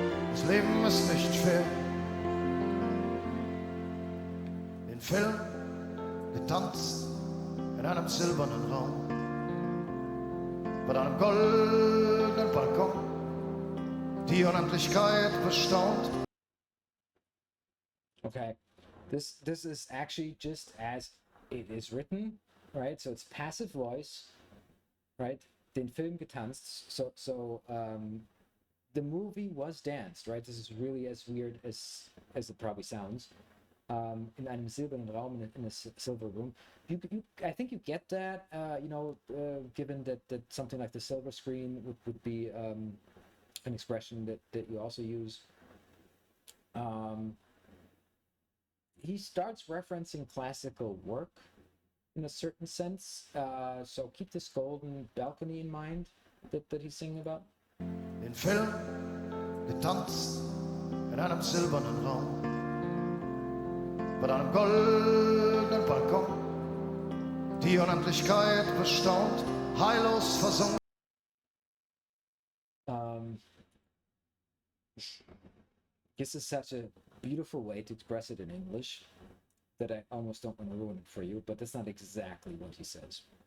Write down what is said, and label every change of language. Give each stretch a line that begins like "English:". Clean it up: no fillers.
German: Das Leben ist nicht fair. In Film getanzt in einem silbernen Raum. Mit einem goldenen Balkon. Die Unendlichkeit bestaunt.
English: Okay, this is actually just as it is written, right? So it's passive voice, right?
German: Den Film getanzt.
English: So the movie was danced, right? This is really as weird as it probably sounds.
German: In einem silbernen Raum,
English: in a silver room. I think you get that, you know, given that something like the silver screen would be an expression that you also use. He starts referencing classical work, in a certain sense. So keep this golden balcony in mind that he's singing about.
German: Den Film getanzt in einem silbernen Raum, mit einem goldenen Balkon, die Unendlichkeit bestaunt, heillos versunken.
English: This is such a beautiful way to express it in English that I almost don't want to ruin it for you, but that's not exactly what he says.